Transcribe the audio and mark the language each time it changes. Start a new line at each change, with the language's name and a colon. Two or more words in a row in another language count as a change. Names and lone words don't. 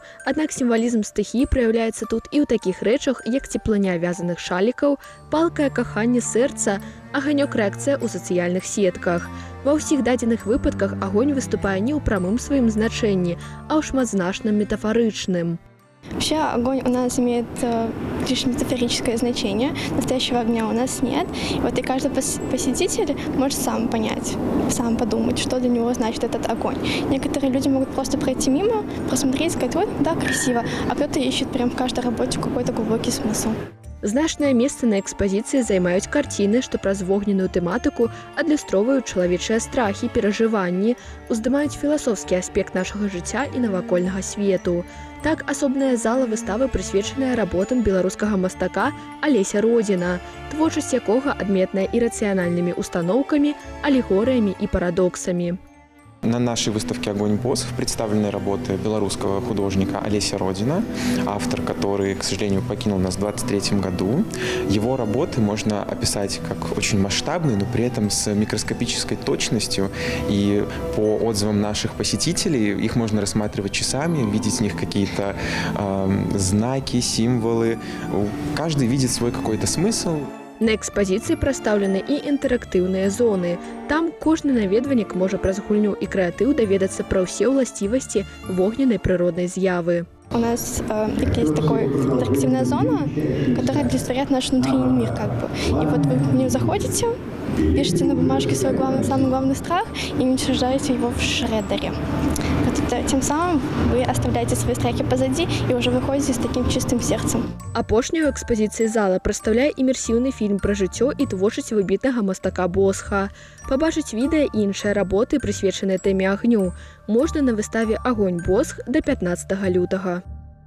Belarusian: Аднак сімвалізм стыхіі праяўляецца тут і ў такіх рэчах, як цеплыня вязаных шалікаў, палкае каханне сэрца, аганёк-рэакцыя ў сацыяльных сетках. Ва ўсіх дадзеных выпадках агонь выступае не ў прамым сваім значэнні, а ў шматзначным метафарычным.
Russian: Вообще огонь у нас имеет лишь метафорическое значение, настоящего огня у нас нет. И каждый посетитель может сам понять, сам подумать, что для него значит этот огонь. Некоторые люди могут просто пройти мимо, просмотреть, сказать, вот, да, красиво, а кто-то ищет прям в каждой работе какой-то глубокий смысл.
Belarusian: Значнае месца на экспазіцыі займаюць карціны, што праз вогненную тэматыку адлюстроўваюць чалавечыя страхі, перажыванні, уздымаюць філасофскі аспект нашага жыцця і навакольнага свету. Так, асобная зала выставы прысвечаная работам беларускага мастака Алеся Родзіна, творчасць якога адметная ірацыянальнымі устаноўкамі, алегорыямі і парадоксамі.
Russian: На нашей выставке «Огонь Босх» представлены работы белорусского художника Олеся Родзіна, автор, который, к сожалению, покинул нас в 2023 году. Его работы можно описать как очень масштабные, но при этом с микроскопической точностью. И по отзывам наших посетителей их можно рассматривать часами, видеть в них какие-то знаки, символы. Каждый видит свой какой-то смысл.
Belarusian: На экспазіцыі прадстаўлены і інтэрактыўныя зоны. Там кожны наведвальнік можа праз гульню і крэатыў даведацца пра ўсе ўласцівасці вогненнай прыроднай з'явы.
Russian: У нас есть такая интерактивная зона, которая олицетворяет наш внутренний мир, как бы. И вот вы в нее заходите, пишете на бумажке свой самый главный страх и уничтожаете его в шредере. Тем самым вы оставляете свои страхи позади и уже выходите с таким чистым сердцем.
Belarusian: Апошнюю экспазіцыі зала прадстаўляе імерсіўны фільм пра жыццё і творчасць выбітнага мастака Босха. Пабачыць відэа і іншыя работы, прысвечаныя тэме агню, можна на выставе «Огонь Босх» да 15 лютага.